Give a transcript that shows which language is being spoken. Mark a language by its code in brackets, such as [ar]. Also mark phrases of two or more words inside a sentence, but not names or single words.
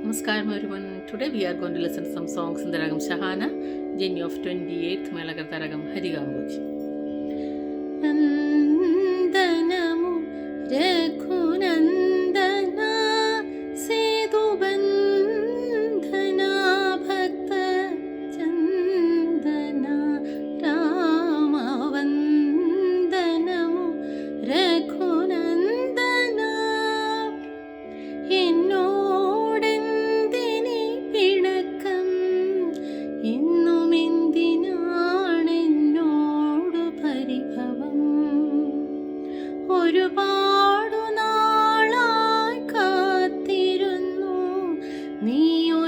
[en] Namaskaram everyone. Today we are going to listen to some songs in the Ragam Shahana, Jeni of 28th Melakarta Ragam Hadigambuji. [te] నందనము రఘునందన సేతుబంధన భక్త చందన రామ వందనము రఘునందన [ml] എന്നോടെന്തിനി പിണക്കം ഇന്നുമെന്തിനാണെന്നോടു പരിഭവം ഒരുപാടു നാളായി കാത്തിരുന്നു നീ